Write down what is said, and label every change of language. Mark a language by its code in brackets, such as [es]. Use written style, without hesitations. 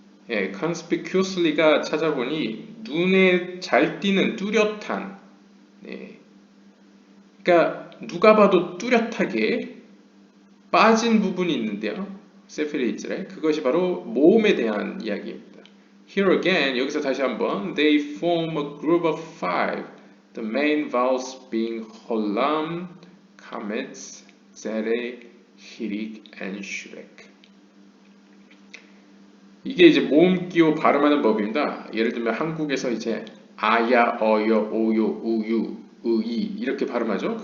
[ko] 예, conspicuously가 찾아보니 눈에 잘 띄는 뚜렷한. 네. 그러니까 누가 봐도 뚜렷하게 빠진 부분이 있는데요. 세페르 예지라에 그것이 바로 모음에 대한 이야기입니다. [en] Here again, [ko] 여기서 다시 한번 [en] they form a group of five. The main vowels being 홀람, 카메츠, 제레, 히릭, and 슈렉. [ko] 이게 이제 모음 기호 발음하는 법입니다. 예를 들면 한국에서 이제 아야, 어여, 오요, 우유, 의이 이렇게 발음하죠.